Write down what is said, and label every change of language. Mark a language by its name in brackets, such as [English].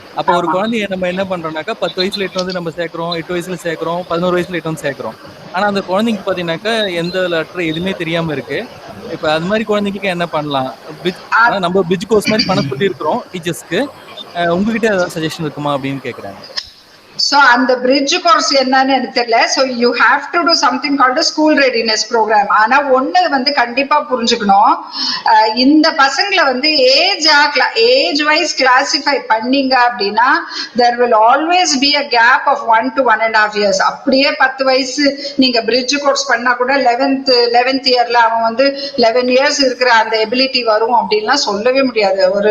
[Tamil] அப்போ ஒரு குழந்தைய நம்ம என்ன பண்றோம்னாக்கா 10 வயசுல எட்டு வந்து நம்ம சேர்க்கிறோம், 8 வயசுல சேர்க்கிறோம், 11 வயசுல எட்டு வந்து சேர்க்கிறோம். ஆனா அந்த குழந்தைக்கு பாத்தீங்கன்னாக்கா எந்த லெட்டர் எதுவுமே தெரியாம இருக்கு. இப்ப அது மாதிரி குழந்தைக்கு என்ன பண்ணலாம்? நம்ம பிரிட்ஜ் கோர்ஸ் மாதிரி பண்ண சொல்லி இருக்கிறோம் டீச்சர்ஸ்க்கு. உங்ககிட்ட ஏதாவது சஜஷன் இருக்குமா அப்படின்னு கேக்குறாங்க. So அந்த bridge course என்னன்னு எனக்கு தெரியல. [English] So you have to do something called a school readiness program. [Tamil] ஆனா ஒண்ணு வந்து கண்டிப்பா புரிஞ்சுக்கணும், இந்த பசங்களை வந்து ஏஜ் வைஸ் கிளாசிஃபை பண்ணீங்க அப்படின்னா [English] there will always be a gap of 1 to 1.5 years. [Tamil] அப்படியே 10 வயசு நீங்க bridge course பண்ணா கூட 11th இயர்ல அவன் வந்து 11 years இருக்கிற அந்த எபிலிட்டி வரும் அப்படின்லாம் சொல்லவே முடியாது.